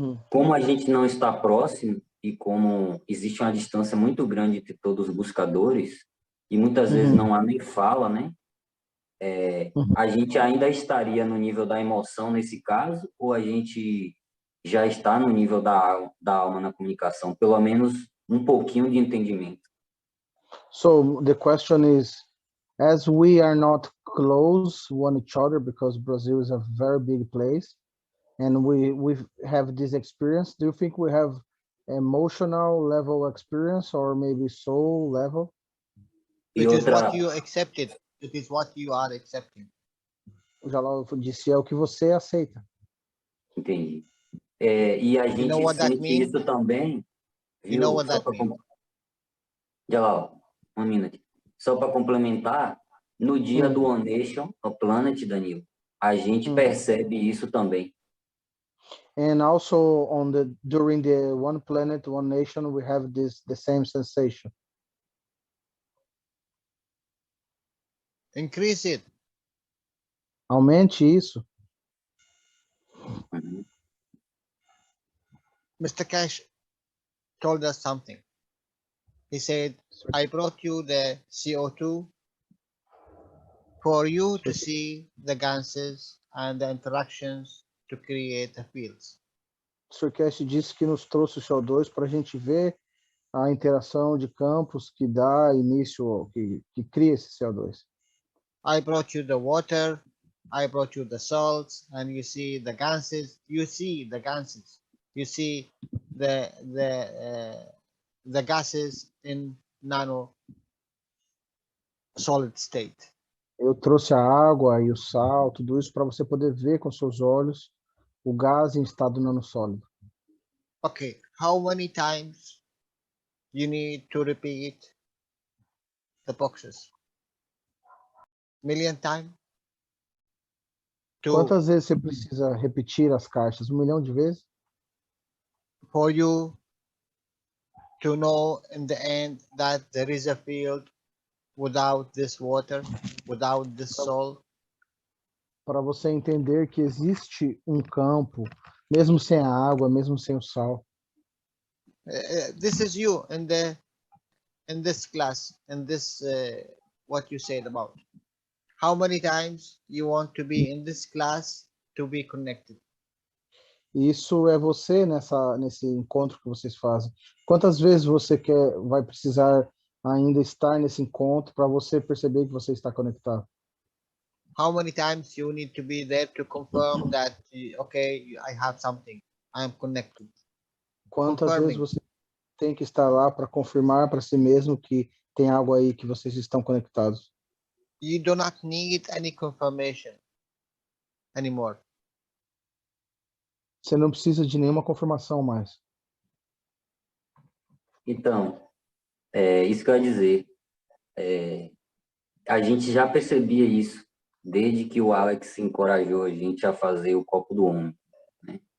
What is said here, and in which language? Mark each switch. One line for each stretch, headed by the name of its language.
Portuguese: Como a gente não está próximo e como existe uma distância muito grande entre todos os buscadores e muitas vezes não há nem fala, né? A gente ainda estaria no nível da emoção nesse caso, ou a gente já está no nível da alma na comunicação, pelo menos um pouquinho de entendimento?
English: So the question is, as we are not close one each other because Brazil is a very big place, and we have this experience, do you think we have emotional level experience or maybe soul level? It is what you accepted. It is what you are accepting.
Portuguese: Jalal disse, é o que você aceita. Entendi. E a gente sente isso também.
English: You know what that means?
Portuguese: Jalal, um minuto. Só para complementar, no dia do One Nation, no Planet, Danilo, a gente percebe isso também.
English: And also during the One Planet, One Nation, we have the same sensation. Increase it.
Portuguese: Aumente isso. Uhum.
English: Mr. Cash told us something. He said, I brought you the CO2 for you to see the gases and the interactions to create the fields.
Portuguese: O Sr. Cash disse que nos trouxe o CO2 para a gente ver a interação de campos que dá início, que cria esse CO2.
English: I brought you the water, I brought you the salts, and you see the gases. You see the gases. You see the gases in nano solid state.
Portuguese: Eu trouxe a água e o sal, tudo isso para você poder ver com seus olhos o gás em estado nanosólido.
English: Okay, how many times you need to repeat the boxes? Million times?
Portuguese: Quantas vezes você precisa repetir as caixas? 1 milhão de vezes?
English: For you to know in the end that there is a field without this water, without this salt.
Portuguese: Para você entender que existe um campo, mesmo sem a água, mesmo sem o sal.
English: This is you in this class, in this what you said about. How many times you want to be in this class to be connected?
Portuguese: Isso é você nesse encontro que vocês fazem. Quantas vezes você vai precisar ainda estar nesse encontro para você perceber que você está conectado?
English: How many times you need to be there to confirm that, okay, I have something, I am connected?
Portuguese: Quantas vezes você tem que estar lá para confirmar para si mesmo que tem algo aí, que vocês estão conectados?
English: You do not need any confirmation anymore.
Portuguese: Você não precisa de nenhuma confirmação mais. Então, isso que eu ia dizer. A gente já percebia isso desde que o Alex encorajou a gente a fazer o copo do homem, né?